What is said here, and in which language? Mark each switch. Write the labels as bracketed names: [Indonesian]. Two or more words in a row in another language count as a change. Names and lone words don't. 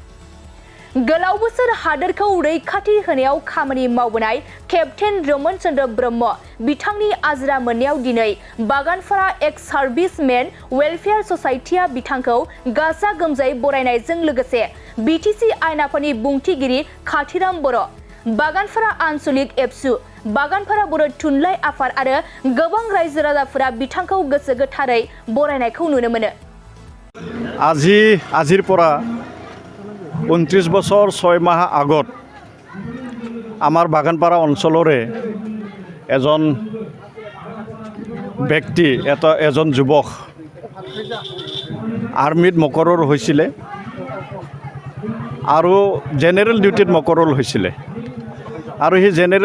[Bodo] गोलाव बोसोर हादोरखौ रैखाथि होनायाव खामानि मावबोनाय केप्टेन रमन चन्द्र ब्रह्म बिथांनि आजिरा मोननायाव दिनै बागानपारा एक्स सार्भिसमेन वेलफेयार ससाइटिया बिथांखौ गाजा गोमजायै बरायनायजों लोगोसे बिटिसि आयेनाफोरनि बुंथिगिरि खाथिराम बर', बागानपारा आन्चलिक एबसु, बागानपारा बर' थुनलाइ आफाद आरो गोबां रायजो राजाफोरा बिथांखौ गोसो गोथारै बरायनायखौ नुनो मोनो। [Assamese] আজিৰ পৰা 29 বছৰ 6 মাহ আগত আমাৰ বাগানপাৰা অঞ্চলৰে এজন ব্যক্তি এজন যুৱক আৰ্মিত মকৰৰ হৈছিলে আৰু জেনেৰেল ডিউটিত মকৰল হৈছিলে আৰু সেই জেনেৰেল